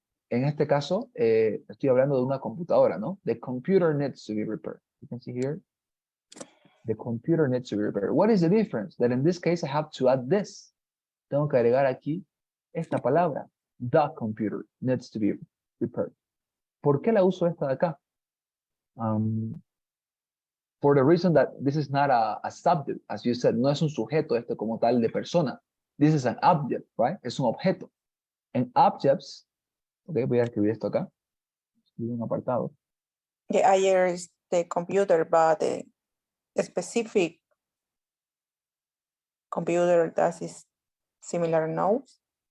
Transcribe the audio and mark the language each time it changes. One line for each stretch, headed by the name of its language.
Spanish: En este caso, estoy hablando de una computadora, ¿no?
English: The computer needs to be repaired. You can see here. The computer needs to be repaired. What is the difference? That in this case, I have to add this.
Spanish: Tengo que agregar aquí esta palabra.
English: The computer needs to be repaired.
Spanish: ¿Por qué la uso esta de acá?
English: For the reason that this is not a subject, as you said,
Spanish: no es un sujeto este como tal de persona.
English: This is an object, right?
Spanish: Es un objeto.
English: And objects, ok,
Spanish: voy a escribir esto acá. Escribir un apartado.
English: Yeah, here is the computer, but the specific computer that is similar knows.